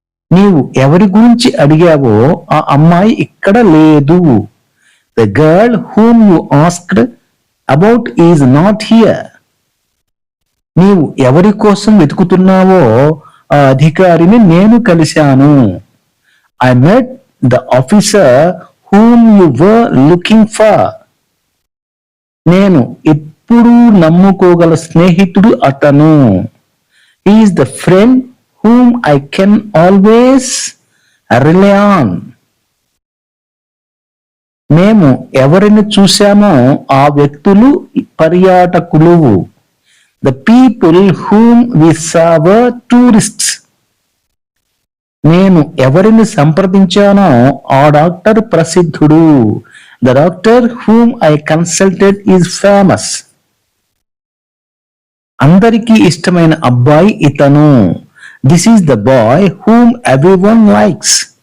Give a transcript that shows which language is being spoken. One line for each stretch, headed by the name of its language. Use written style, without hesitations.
Telugu: నీవు ఎవరి గురించి అడిగావో ఆ అమ్మాయి ఇక్కడ లేదు.
English: The girl whom you asked about is not here.
Telugu: నీవు ఎవరి కోసం వెతుకుతున్నావో ఆ అధికారిని నేను కలిశాను.
English: I met the officer whom you were looking for.
Telugu: నేను ఎప్పుడూ నమ్ముకోగల స్నేహితుడు అతను.
English: He is the friend whom I can always rely on.
Telugu: మేము ఎవరిని చూశామో ఆ వ్యక్తులు పర్యాటకులు.
English: The people whom we saw were tourists.
Telugu: నేను ఎవరిని సంప్రదించానో ఆ doctor ప్రసిద్ధుడు.
English: The doctor whom I consulted is famous.
Telugu: అందరికీ ఇష్టమైన అబ్బాయి ఇతను.
English: This is the boy whom everyone likes.